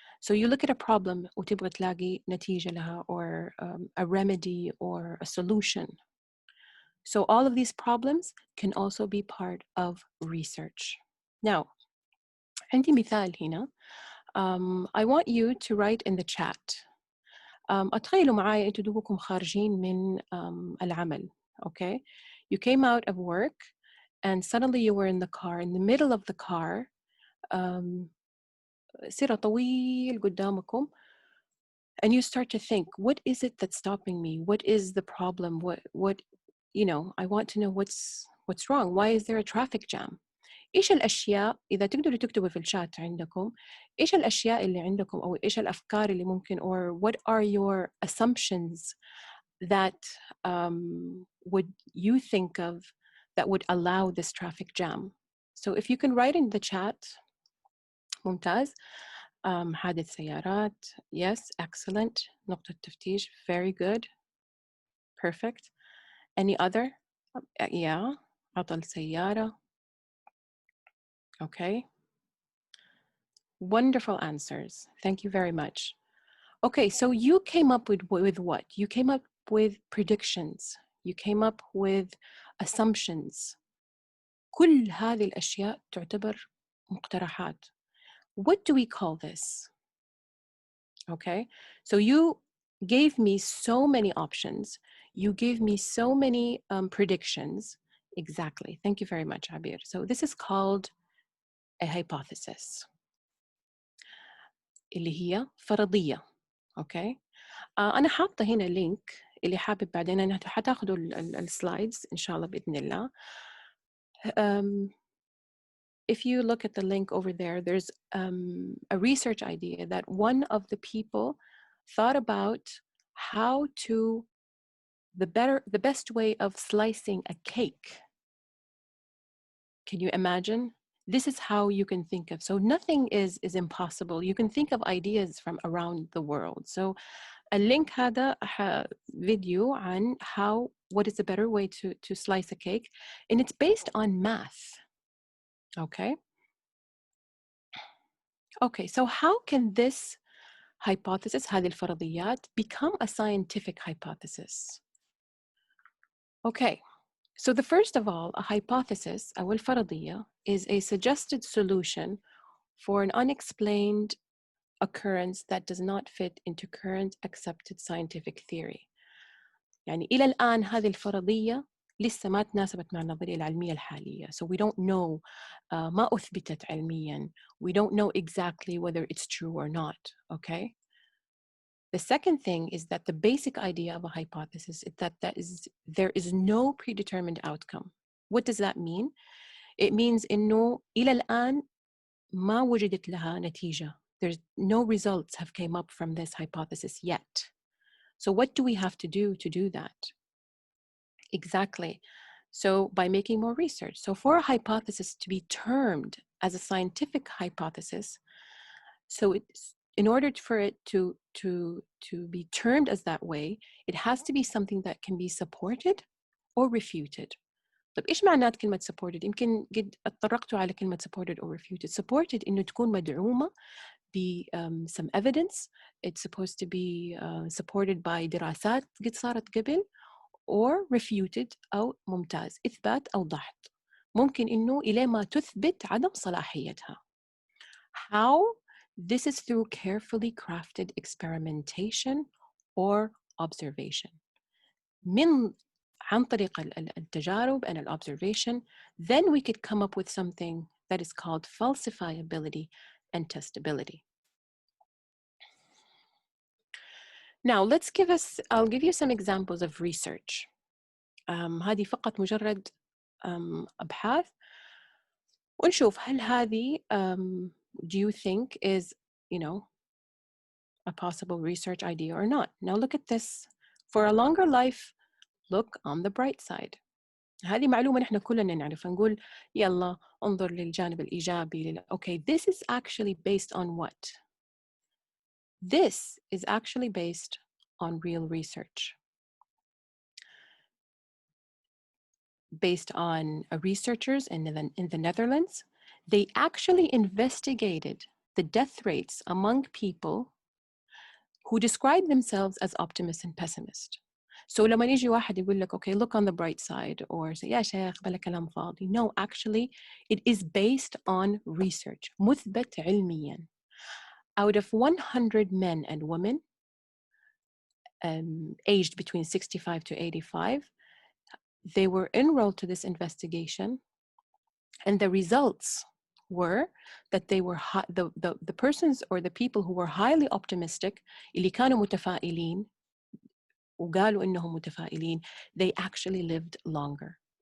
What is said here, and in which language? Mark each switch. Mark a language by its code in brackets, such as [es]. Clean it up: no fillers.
[en] So you look at a problem [ar] وتبغى تلاقي نتيجة لها, [en] or a remedy or a solution. So all of these problems can also be part of research. [ar] Now, عندي مثال هنا. [en] I want you to write in the chat. [ar] أتخيلوا معايا أنتوا دوبكم خارجين من العمل, okay? [en] You came out of work and suddenly you were in the car. In the middle of the car, [ar] سيرة طويل قدامكم, [en] and you start to think, what is it that's stopping me? What is the problem? What you know, I want to know what's wrong. Why is there a traffic jam? [ar] إيش الأشياء, إذا تقدروا تكتبوا في الشات عندكم, إيش الأشياء اللي عندكم, أو إيش الأفكار اللي ممكن, [en] or what are your assumptions that would you think of that would allow this traffic jam? So if you can write in the chat, [ar] ممتاز. حادث سيارات, [en] yes, excellent. [ar] نقطة تفتيش, [en] very good, perfect. Any other? [ar] Yeah, عطل سيارة. [en] Okay. Wonderful answers. Thank you very much. Okay, so you came up with what? You came up with predictions. You came up with assumptions. [ar] كل هذه الأشياء تعتبر مقترحات. [en] What do we call this? Okay, so you gave me so many options. You gave me so many predictions. Exactly. Thank you very much, Abir. So this is called a hypothesis. [ar] اللي هي فرضية. Okay. أنا حاطة هنا لينك اللي حابب بعدين أنا حتاخدوا السلايدز إن شاء الله بإذن الله. [en] If you look at the link over there, there's a research idea that one of the people thought about how to the best way of slicing a cake. Can you imagine? This is how you can think of. So nothing is impossible. You can think of ideas from around the world. So a link [ar] هذا [en] video عن what is the better way to slice a cake, and it's based on math. Okay. Okay, so how can this hypothesis, [ar] هذه الفرضيات, [en] become a scientific hypothesis? Okay, so the first of all, a hypothesis, [ar] أو الفرضية, [en] is a suggested solution for an unexplained occurrence that does not fit into current accepted scientific theory. [ar] يعني إلى الآن هذه الفرضية لسه ما تناسبت مع النظرية العلمية الحالية. [en] So we don't know, [ar] ما أثبتت علمياً. [en] We don't know exactly whether it's true or not, okay? The second thing is that the basic idea of a hypothesis is that there is no predetermined outcome. What does that mean? It means [ar] إنه إلى الآن ما وجدت لها نتيجة. [en] There's no results have came up from this hypothesis yet. So what do we have to do that? Exactly. So by making more research. So for a hypothesis to be termed as a scientific hypothesis, so it's, in order for it to be termed as that way, it has to be something that can be supported or refuted. [ar] طيب إيش معنات كلمة supported؟ يمكن قد اتطرقتوا على كلمة [en] supported or refuted. [ar] Supported إنه تكون مدعومة ب [en] some evidence. It's supposed to be supported by [ar] دراسات قد صارت قبل, [en] or refuted [ar] أو ممتاز, إثبات أو ضحط. ممكن إنه إلى ما تثبت عدم صلاحيتها. [en] How? This is through carefully crafted experimentation or observation. [ar] عن طريق التجارب [en] and observation, then we could come up with something that is called falsifiability and testability. Now, I'll give you some examples of research. [ar] هذه فقط مجرد أبحاث ونشوف هل هذه [en] do you think is, a possible research idea or not. Now look at this For a longer life, look on the bright side. [ar] هذه معلومة نحن كلنا نعرف. نقول يلا انظر للجانب الإيجابي. [en] Okay, this is actually based on what? This is actually based on real research. Based on researchers in the Netherlands, they actually investigated the death rates among people who describe themselves as optimists and pessimists. [ar] So لما يجي واحد يقول لك [en] okay, look on the bright side, or say [ar] يا شيخ بلا كلام فاضي. [en] No, actually it is based on research. [ar] مثبت علميا. [en] Out of 100 men and women aged between 65 to 85, they were enrolled to this investigation, and the results were that they were the persons or the people who were highly optimistic, [ar] اللي كانوا متفائلين وقالوا إنهم متفائلين, [en] they actually lived longer.